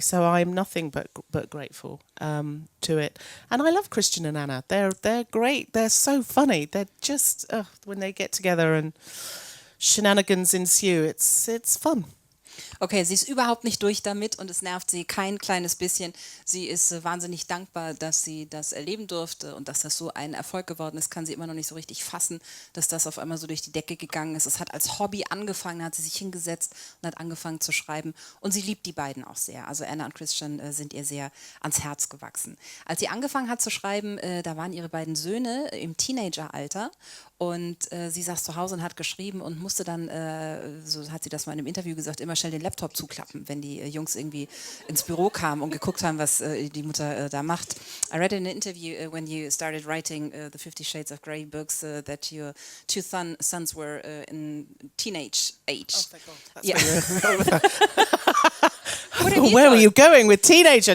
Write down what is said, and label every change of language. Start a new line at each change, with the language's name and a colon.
English: So I'm nothing but grateful to it. And I love Christian and Anna. They're great. They're so funny. They're just when they get together, and shenanigans ensue. It's fun.
German: Okay, sie ist überhaupt nicht durch damit und es nervt sie kein kleines bisschen. Sie ist wahnsinnig dankbar, dass sie das erleben durfte und dass das so ein Erfolg geworden ist, kann sie immer noch nicht so richtig fassen, dass das auf einmal so durch die Decke gegangen ist. Es hat als Hobby angefangen, hat sie sich hingesetzt und hat angefangen zu schreiben und sie liebt die beiden auch sehr. Also Anna und Christian sind ihr sehr ans Herz gewachsen. Als sie angefangen hat zu schreiben, da waren ihre beiden Söhne im Teenageralter und sie saß zu Hause und hat geschrieben und musste dann, so hat sie das mal in einem Interview gesagt, immer schnell den Laptop zuklappen, wenn die Jungs irgendwie ins Büro kamen und geguckt haben, was die Mutter da macht.
English: I read in an interview when you started writing the 50 Shades of Grey books that your two sons were in teenage age. Oh, thank God. That's Yeah. What have you Where were thought? you going with teenager?